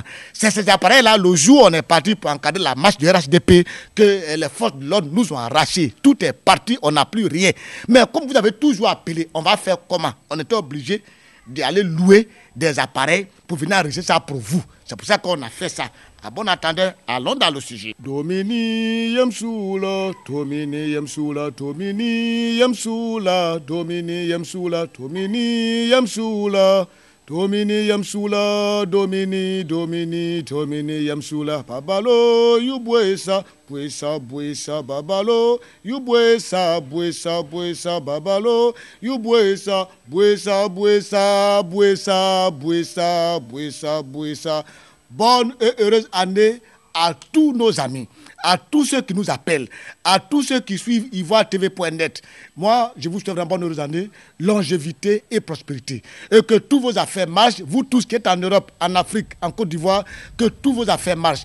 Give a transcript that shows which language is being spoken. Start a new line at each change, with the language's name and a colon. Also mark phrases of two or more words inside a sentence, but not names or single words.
French: C'est ces appareils-là, le jour où on est parti pour encadrer la marche du RHDP, que les forces de l'ordre nous ont arraché. Tout est parti, on n'a plus rien. Mais comme vous avez toujours appelé, on va faire comment? On était obligé d'aller louer des appareils pour venir enregistrer ça pour vous. C'est pour ça qu'on a fait ça. À bon entendeur, allons dans le sujet. Domini Yamsula, Domini Yamsula, Domini Yamsula, Domini Yamsula, Domini Yamsula, Domini Yamsula, Domini Yamsula, Babalo, you buesa, Babalo, you buesa, Babalo, you buesa. Bonne et heureuse année à tous nos amis, à tous ceux qui nous appellent, à tous ceux qui suivent ivoiretv.net. Moi, je vous souhaite une bonne heureuse année, longévité et prospérité. Et que tous vos affaires marchent, vous tous qui êtes en Europe, en Afrique, en Côte d'Ivoire, que tous vos affaires marchent.